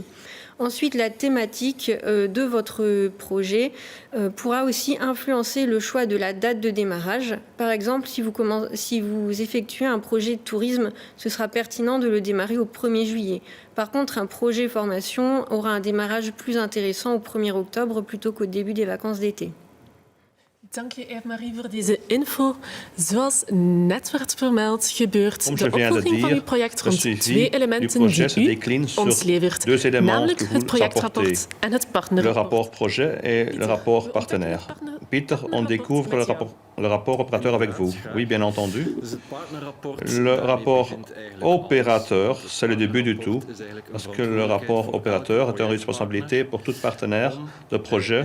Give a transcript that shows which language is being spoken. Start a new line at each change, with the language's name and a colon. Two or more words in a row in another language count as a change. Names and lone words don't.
French: Ensuite, la thématique de votre projet pourra aussi influencer le choix de la date de démarrage. Par exemple, si vous effectuez un projet de tourisme, ce sera pertinent de le démarrer au 1er juillet. Par contre, un projet formation aura un démarrage plus intéressant au 1er octobre plutôt qu'au début des vacances d'été.
Dutch: Dank je, Ève-Marie, voor deze info. Zoals net werd vermeld, gebeurt de opvolging van uw project rond 2 elementen die u ons levert, namelijk het projectrapport en het partnerrapport.
French: Le rapport projet et le rapport partenaire. Peter, on découvre le rapport opérateur avec vous. Oui, bien entendu. Le rapport opérateur, c'est le début du tout, parce que le rapport opérateur est une responsabilité pour tout partenaire de projet.